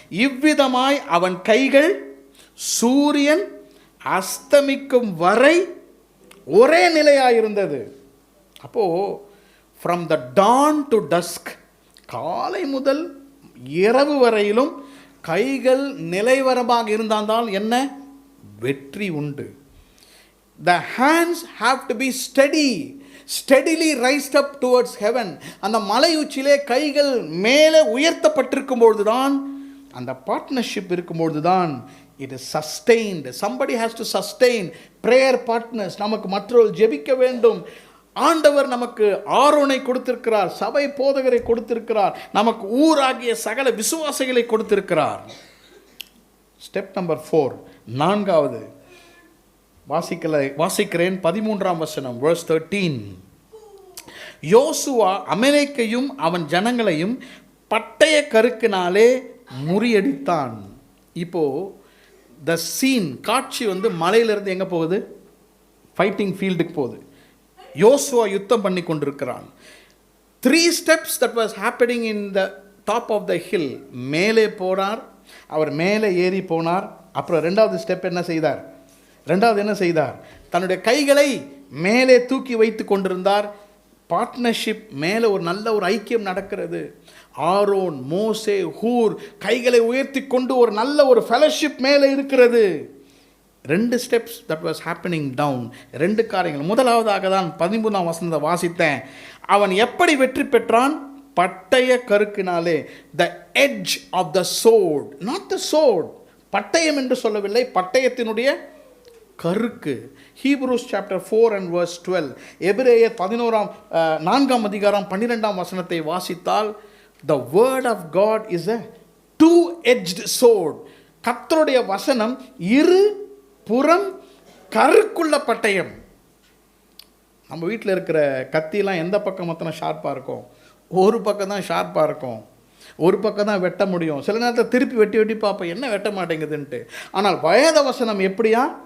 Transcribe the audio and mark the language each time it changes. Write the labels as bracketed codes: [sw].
[ta] இவ்விதமாய் அவன் கைகள் சூரியன் அஸ்தமிக்கும் வரை ஒரே நிலையாயிருந்தது. அப்போது [en] from the dawn to dusk, [ta] காலை முதல் இரவு வரையிலும் கைகள் நிலைவரமாக இருந்தால் என்ன? வெற்றி உண்டு. [en] The hands have to be steadily raised up towards heaven. [ta] அந்த மலை உச்சியிலே கைகள் மேலே உயர்த்தப்பட்டிருக்கும் பொழுதுதான், அந்த பார்ட்னர்ஷிப் இருக்கும்பொழுது தான் [en] it is sustained. Somebody has to sustain. prayer partners, [ta] நமக்கு மற்றவர்கள் ஜெபிக்க வேண்டும். ஆண்டவர் நமக்கு ஆரோனை கொடுத்திருக்கிறார், சபை போதகரை கொடுத்திருக்கிறார், நமக்கு ஊராகிய சகல விசுவாசிகளை கொடுத்திருக்கிறார். ஸ்டெப் நம்பர் 4, 4வது வாசிக்கிறேன். 13ஆம் வசனம், verse 13. யோசுவா அமலேக்கையும் அவன் ஜனங்களையும் பட்டய கருக்கினாலே முறியடித்தான். இப்போ த சீன், காட்சி வந்து மலையிலிருந்து எங்கே போகுது? ஃபைட்டிங் ஃபீல்டுக்கு போகுது. யோசுவா யுத்தம் பண்ணி கொண்டிருக்கிறான். [en] 3 steps that was happening in the top of the hill. [ta] மேலே போனார், அவர் மேலே ஏறி போனார். அப்புறம் 2வது ஸ்டெப் என்ன செய்தார்? 2வது என்ன செய்தார்? தன்னுடைய கைகளை மேலே தூக்கி வைத்து கொண்டிருந்தார். பார்ட்னர்ஷிப், மேலே ஒரு நல்ல ஒரு ஐக்கியம் நடக்கிறது. ஆரோன், மோசே, ஹூர் கைகளை உயர்த்தி கொண்டு ஒரு நல்ல ஒரு ஃபெலோஷிப் மேலே இருக்கிறது. [en] 2 steps that was happening down. [ta] 2 காரியங்கள். முதலாவதாக தான் 13ஆம் வசனத்தை வாசித்தேன். அவன் எப்படி வெற்றி பெற்றான்? பட்டய கருக்கினாலே. [en] The edge of the sword, not the sword. [ta] பட்டயம் என்று சொல்லவில்லை, பட்டயத்தினுடைய கருக்கு. [en] Hebrews chapter 4 and verse 12. [ta] எபிரேயர் 4ஆம் அதிகாரம் 12ஆம் வசனத்தை வாசித்தால், [en] the word of God is a two-edged sword. [ta] கர்த்தருடைய வசனம் இரு புறம் கருக்குள்ள பட்டயம். நம்ம வீட்டில் இருக்கிற கத்திலாம் எந்த பக்கம் மொத்தம் ஷார்ப்பாக இருக்கும்? ஒரு பக்கம் தான் ஷார்ப்பாக இருக்கும், ஒரு பக்கம் தான் வெட்ட முடியும். சில நேரத்தில் திருப்பி வெட்டி பார்ப்போம், என்ன வெட்ட மாட்டேங்குதுன்ட்டு. ஆனால் வேத வசனம் எப்படியா?